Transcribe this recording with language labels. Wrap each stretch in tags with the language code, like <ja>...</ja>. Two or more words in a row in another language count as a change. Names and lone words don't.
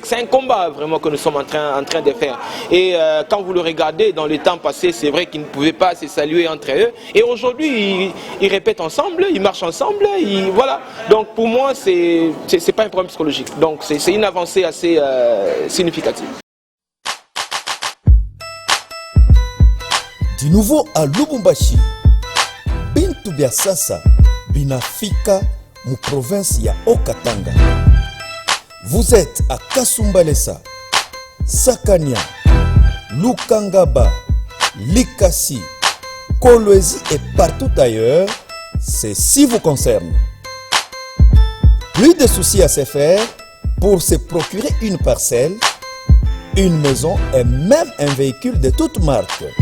<fr>C'est un combat vraiment que nous sommes en train de faire. Et quand vous le regardez dans le temps passé, c'est vrai qu'ils ne pouvaient pas se saluer entre eux. Et aujourd'hui, ils répètent ensemble, ils marchent ensemble. Voilà. Donc pour moi, c'est pas un problème psychologique. Donc c'est une avancée assez significative. Du nouveau à Lubumbashi,</fr> <sw>Bintu bya sasa binafika mu province ya Okatanga.</sw> <fr>Vous êtes à Kasumbalesa, Sakania, Lukangaba, Likasi, Kolwezi et partout ailleurs, ceci vous concerne. Plus de soucis à se faire pour se procurer une parcelle, une maison et même un véhicule de toute marque.</fr>